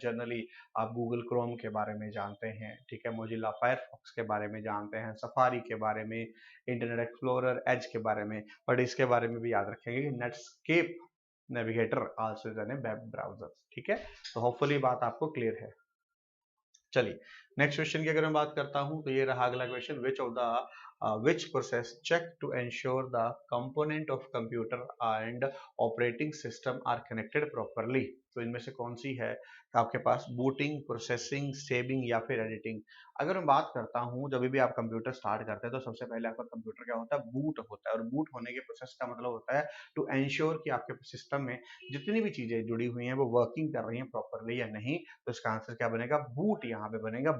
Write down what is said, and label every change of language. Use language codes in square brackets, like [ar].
[hi] Generally आप Google Chrome के बारे में जानते हैं, ठीक है, मोजिला फायरफॉक्स के बारे में जानते हैं, सफारी के बारे में, इंटरनेट एक्सप्लोरर, एज के बारे में, बट इसके बारे में भी याद रखेंगे कि Netscape navigator [en] Also is an web browser. [hi] ठीक है, तो होपफुली बात आपको क्लियर है. चलिए नेक्स्ट क्वेश्चन की अगर मैं बात करता हूं तो ये रहा अगला question. [en] Which of the which process check to ensure the component of computer and operating system are connected properly. [hi] तो इनमें से कौन सी है आपके पास? बूटिंग, प्रोसेसिंग, सेविंग, या फिर एडिटिंग. अगर मैं बात करता हूं, जब भी आप कंप्यूटर स्टार्ट करते हैं तो सबसे पहले आपका कंप्यूटर क्या होता है? बूट होता है. और बूट होने के प्रोसेस का मतलब होता है [en] to ensure [hi] कि आपके सिस्टम में जितनी भी चीजें जुड़ी हुई हैं वो वर्किंग कर रही हैं प्रॉपरली या नहीं. तो इसका आंसर क्या बनेगा? बूट यहाँ पे बनेगा.